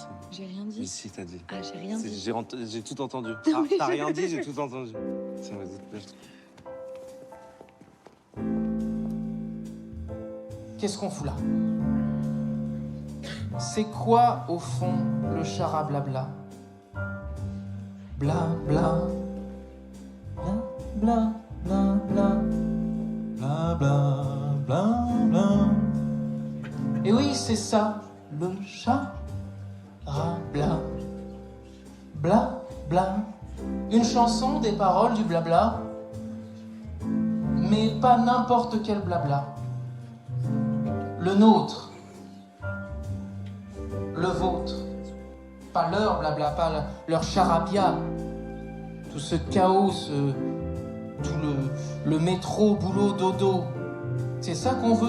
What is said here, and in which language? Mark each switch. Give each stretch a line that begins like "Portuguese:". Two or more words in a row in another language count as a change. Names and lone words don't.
French: J'ai rien dit. Mais si, t'as dit. Ah, j'ai rien dit. J'ai tout entendu. Ah, t'as rien dit, j'ai tout entendu. Tiens, vas-y, lève-toi. Qu'est-ce qu'on fout là? C'est quoi, au fond, le charablabla? Bla bla. Bla bla bla bla. Bla bla bla bla. Et oui, c'est ça, le charabla. Bla bla. Une chanson, des paroles, du blabla. Mais pas n'importe quel blabla. Le nôtre, le vôtre, pas leur blabla, pas leur charabia, tout ce chaos, tout le métro, boulot, dodo, c'est ça qu'on veut?